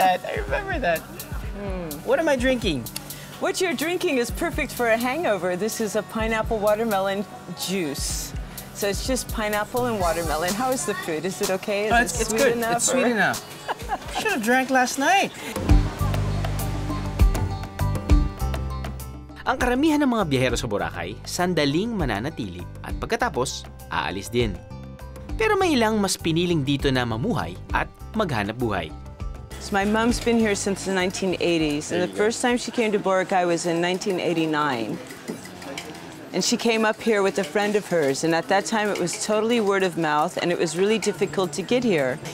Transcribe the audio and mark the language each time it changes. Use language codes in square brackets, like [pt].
[en] I remember that. What am I drinking? What you're drinking is perfect for a hangover. This is a pineapple watermelon juice. So it's just pineapple and watermelon. How is the food? Is it okay? Is It's it good. enough? It's sweet enough. Should have drank last night. [tl] Ang karamihan ng mga biyahero sa Boracay, sandaling mananatili at pagkatapos, aalis din. Pero may ilang mas piniling dito na mamuhay at maghanap buhay. [en] So my mom's been here since the 1980s, and the first time she came to Boracay was in 1989. And she came up here with a friend of hers, and at that time it was totally word of mouth, and it was really difficult to get here.